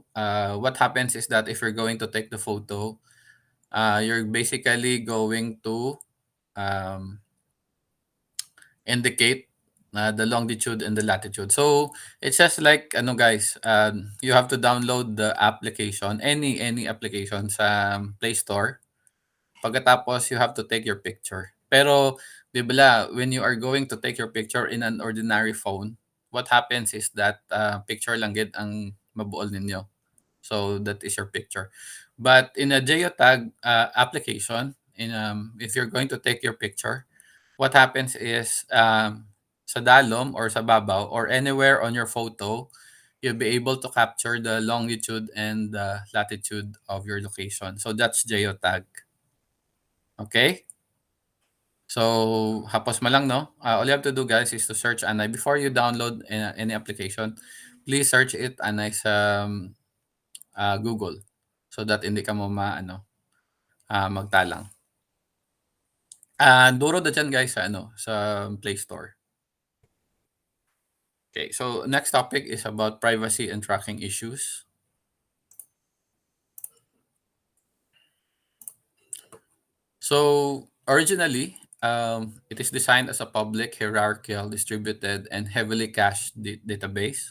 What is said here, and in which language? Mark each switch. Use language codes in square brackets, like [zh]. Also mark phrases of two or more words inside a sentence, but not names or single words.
[en] What happens is that if you're going to take the photo, you're basically going to um, indicate the longitude and the latitude. So it's just like ano guys, you have to download the application, any application sa Play Store. Pagkatapos you have to take your picture. Pero [tl] 'di ba [en] when you are going to take your picture in an ordinary phone, what happens is that picture [hil] lang gid ang mabuol ninyo. [en] So that is your picture. But in a geotag application, if you're going to take your picture, what happens is [hil] sa dalom [en] or [hil] sa babaw [en] or anywhere on your photo, you'll be able to capture the longitude and the latitude of your location. So that's geotag. Okay? So, [hil] hapos mo lang, no? [en] All you have to do, guys, is to search Anay. Before you download any application, please search it Anay sa Google so that [hil] hindi ka mo magtalang. Duro na dyan, guys, sa, sa Play Store. [en] Okay, so next topic is about privacy and tracking issues. So originally, it is designed as a public, hierarchical, distributed, and heavily cached database.